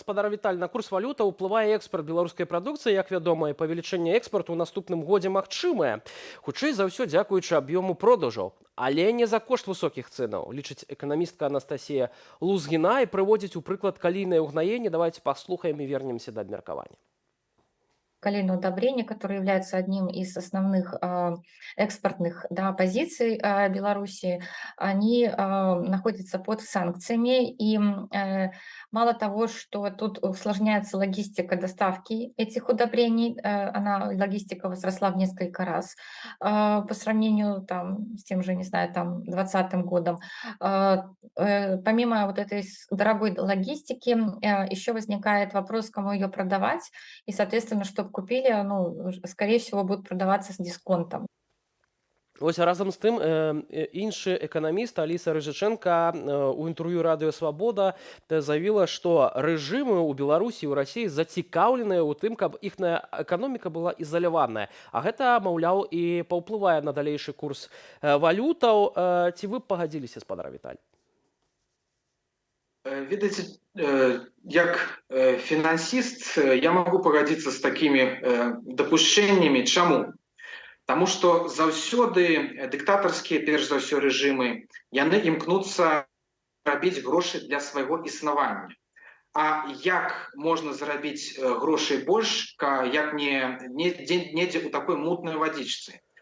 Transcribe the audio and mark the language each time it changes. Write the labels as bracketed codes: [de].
[be] Спадар Віталь, на курс валюта ўплывае экспорт беларускай прадукцыі, як вядома, і павелічэнне экспарту ў наступным годзе магчымае. Хутчэй за ўсё, дзякуючы аб'ёму продажаў, але не за кошт высокіх цэнаў, лічыць эканамістка Анастасія Лузгіна і прыводзіць у прыклад калійнае ўгнаенне. Давайте паслухаем і вернемся да абмеркавання. [ru] Калийное удобрение, которое является одним из основных экспортных позиций Беларуси, они находятся под санкциями. И мало того, что тут усложняется логистика доставки этих удобрений, логистика возросла в несколько раз по сравнению с тем же, не знаю, 2020 годом. Помимо вот этой дорогой логистики, еще возникает вопрос, кому ее продавать, и, соответственно, чтобы купили, скорее всего, будут продаваться с дисконтом. [be] Ось разам з тым іншы эканаміст Аліса Рыжыченка у інтэрв'ю радыё Свабода заявіла, што рэжымы ў Беларусі і ў Расіі зацікаўленыя ў тым, каб іхная эканоміка была ізаляваная. А гэта, маўляў, і паўплывае на далейшы курс валютаў. Ці вы пагадзіліся, спадар Віталь? [ru] Видите, як финансист я могу погодиться с такими допущениями. [be] Чаму? [ru] Потому что [be] заўсёды дыктатарскія, перш за ўсё, рэжымы, яны імкнуцца рабіць грошы для свайго існавання. А як можна зарабіць грошай больш, як недзе ў такой мутной вадзічцы?